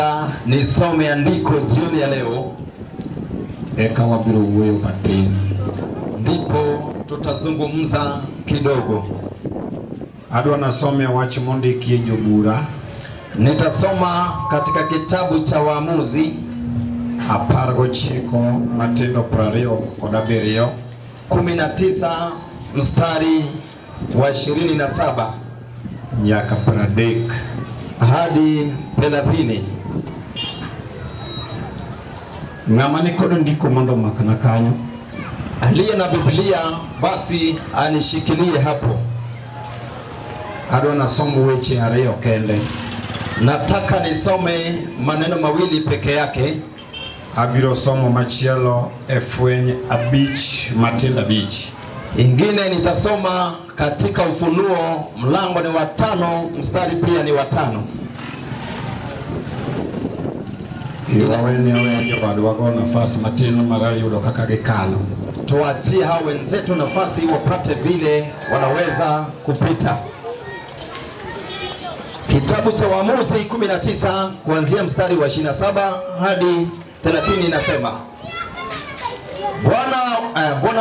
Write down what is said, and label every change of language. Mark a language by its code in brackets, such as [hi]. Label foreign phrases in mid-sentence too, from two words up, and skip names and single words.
[sw] Nisome andiko jioni ya leo, [luo] eka wabiro wuoyo matin, [sw] ndipo tutazungumza kidogo. [luo] Adwa nasome wach mondiki jobura. [sw] Nitasoma katika kitabu cha Waamuzi [luo] 19 Matindo 27 [sw] 19 mstari wa 27 [luo] nyaka 30 [sw] hadi 30. [luo] Ng'ama nikodo ndiko mondo makana kanyo? [sw] Aliye na Biblia basi anishikilie hapo. [luo] Adwa nasomo weche ariyo kende. [sw] Nataka nisome maneno mawili peke yake. [luo] Abiro somo machielo efweny 5 Matindo 5. [sw] Ingine nitasoma katika Ufunuo mlango ni wa 5 mstari pia ni wa 5. [luo] Iwaweni jobadwa go nafasi matin mar yudo kaka gikalo. [sw] Tuachie hao wenzetu nafasi wapate vile wanaweza kupita. Kitabu cha Waamuzi 19 kuanzia mstari wa 27 hadi 30 inasema, Bwana